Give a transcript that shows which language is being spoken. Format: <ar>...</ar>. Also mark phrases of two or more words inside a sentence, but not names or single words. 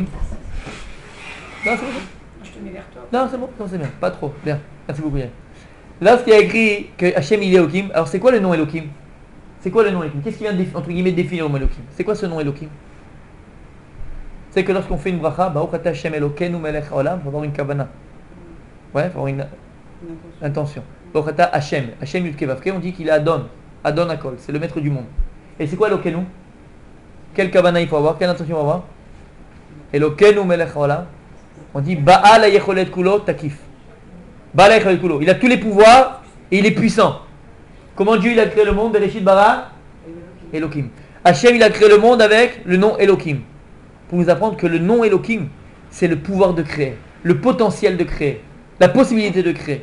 <fr>Non, c'est bon. Je te mets vers toi. Non, c'est bon, non, c'est bien, pas trop. Bien, merci beaucoup. Yann. Lorsqu'il y a écrit que Hachem il est Elohim, alors c'est quoi le nom Elohim? C'est quoi le nom Elohim? Qu'est-ce qui vient entre guillemets définir le mot Elohim? C'est quoi ce nom Elohim? C'est que lorsqu'on fait une bracha,</fr> <he>ברוך אתה השם אלוקינו מלך העולם,</he> <fr>il faut avoir une kavana. Ouais, il faut avoir une intention.</fr> <he>ברוך אתה השם, השם יוד קי ואו קי,</he> <fr>on dit qu'il est</fr> <he>אדון, אדון הכל,</he> <fr>c'est le maître du monde. Et c'est quoi Elokeinu? Quelle kavana il faut avoir? Quelle intention il faut avoir?</fr> <he>אלוקינו מלך העולם.</he> <fr>On dit</fr> <he>בעל היכולת כולו תקיף. בעל היכולת כולו.</he> <fr>Il a tous les pouvoirs et il est puissant. Comment Dieu il a créé le monde?</fr> <he>בראשית ברא אלוהים.</he> <fr>Hachem il a créé le monde avec le nom Elohim. Pour nous apprendre que le nom Elohim, c'est le pouvoir de créer, le potentiel de créer, la possibilité de créer.</fr>